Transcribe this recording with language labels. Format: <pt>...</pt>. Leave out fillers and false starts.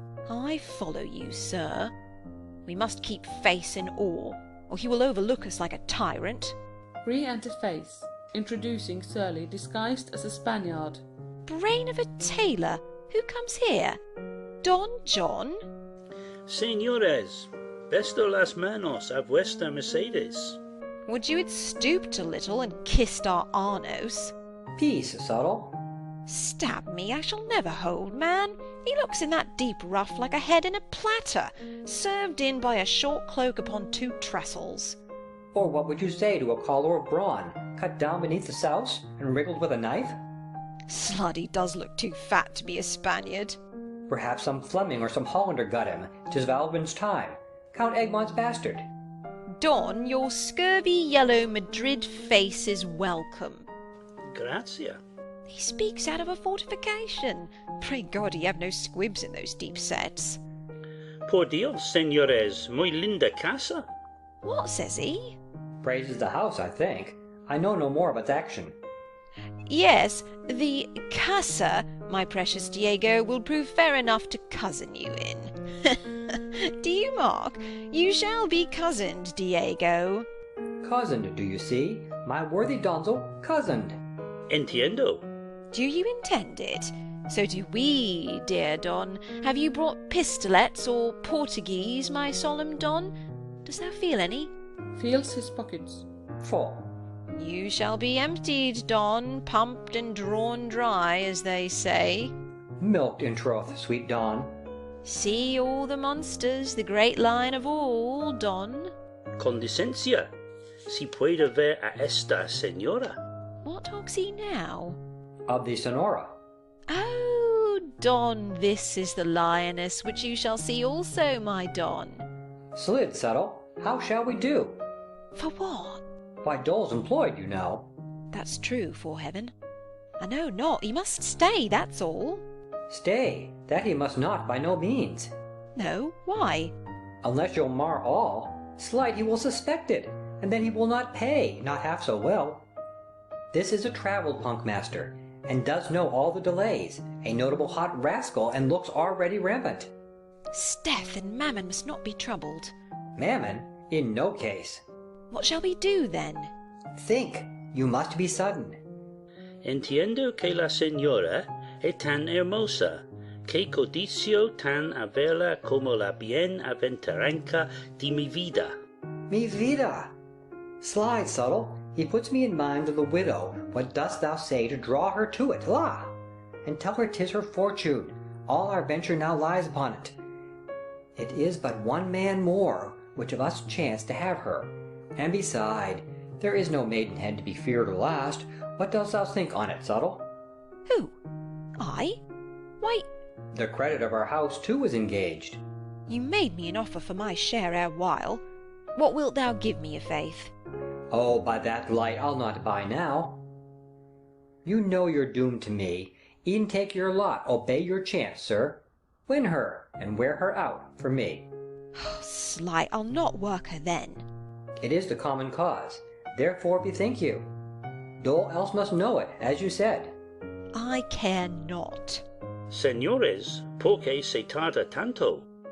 <en>I follow you, sir. We must keep Face in awe, or he will overlook us like a tyrant. Re-enter Face, introducing Surly disguised as a Spaniard. Brain of a tailor, who comes here? Don John?</en> <es>Señores, besto las manos a vuestra Mercedes.</es> <en>Would you had stooped a little and kissed our Arnos? Peace, Subtle. Stab me, I shall never hold, man. He looks in that deep ruff like a head in a platter, served in by a short cloak upon 2 trestles. Or what would you say to a collar of brawn, cut down beneath the souse, and wriggled with a knife? Sluddy does look too fat to be a Spaniard. Perhaps some Fleming or some Hollander got him. 'Tis Valbin's time. Count Egmont's bastard. Don, your scurvy yellow Madrid face is welcome.</en> <es>Gracia.</es> <en>He speaks out of a fortification. Pray God he have no squibs in those deep sets.</en> <es>Por Dios, señores, muy linda casa.</es> <en>What says he? Praises the house, I think. I know no more of its action. Yes, the casa, my precious Diego, will prove fair enough to cousin you in. Do you mark? You shall be cozened, Diego. Cousin, do you see? my worthy donzel, cozened.</en> <es>Entiendo.</es> <en>Do you intend it? So do we, dear Don. Have you brought pistolets or Portuguese, my solemn Don? Dost thou feel any? Feels his pockets. Full. You shall be emptied, Don, pumped and drawn dry, as they say. Milked in troth, sweet Don. See all the monsters, the great lion of all, Don.</en> <es>Con licencia. Si puede ver a esta señora.</es> <en>What talks he now? Of the Sonora. Oh, Don, this is the lioness which you shall see also, my Don. Slid, Settle. How shall we do? For what? Why, Dol's employed, you know. That's true, 'fore heaven. I know not. He must stay, that's all. Stay, that he must not by no means. No, why? Unless you'll mar all, slight he will suspect it, and then he will not pay, not half so well. This is a travelled punk master, and does know all the delays, a notable hot rascal, and looks already rampant. Steph and Mammon must not be troubled. Mammon? In no case. What shall we do, then? Think, you must be sudden.</en> <es>Entiendo que la señora es tan hermosa, que codicio tan a verla como la bienaventuranza de mi vida. Mi vida!</es> <en>Slide, Subtle. He puts me in mind of the widow. What dost thou say to draw her to it, la? And tell her 'tis her fortune. All our venture now lies upon it. It is but one man more, which of us chance to have her. And beside, there is no maidenhead to be feared or last. What dost thou think on it, Subtle? Who? I? Why, The credit of our house too is engaged. you made me an offer for my share ere while. What wilt thou give me, i'faith? Oh, by that light I'll not buy now. You know you're doomed to me. E'en take your lot, obey your chance, sir. Win her, and wear her out, for me. Slight, I'll not work her then. It is the common cause. Therefore bethink you. Dole else must know it, as you said. I care not.</en> <es>Señores, por qué se tarda tanto?</es>